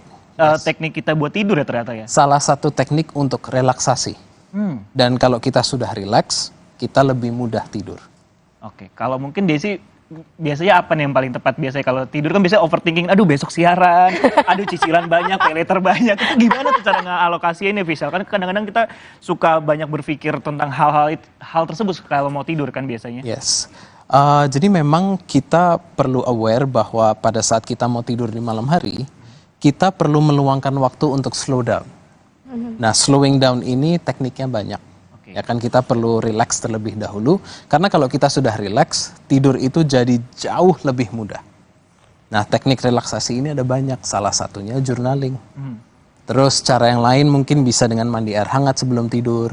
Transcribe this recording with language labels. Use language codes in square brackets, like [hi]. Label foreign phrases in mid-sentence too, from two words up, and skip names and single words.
[id] Teknik kita buat tidur ya ternyata ya. Salah satu teknik untuk relaksasi. Dan kalau kita sudah rileks, kita lebih mudah tidur. Oke, kalau mungkin Desi biasanya apa nih yang paling tepat? Biasanya kalau tidur kan biasanya overthinking, aduh besok siaran, aduh cicilan banyak, [en] pay later banyak. [id] Itu gimana tuh cara ngalokasiinnya Vishal? Kan kadang-kadang kita suka banyak berpikir tentang hal tersebut kalau mau tidur kan biasanya. Yes. Jadi memang kita perlu aware bahwa pada saat kita mau tidur di malam hari, kita perlu meluangkan waktu untuk [en] slow down. [id] Nah, [en] slowing down [id] ini tekniknya banyak. Ya kan kita perlu relax terlebih dahulu. Karena kalau kita sudah relax, tidur itu jadi jauh lebih mudah. Nah, teknik relaksasi ini ada banyak. Salah satunya journaling. Terus cara yang lain mungkin bisa dengan mandi air hangat sebelum tidur.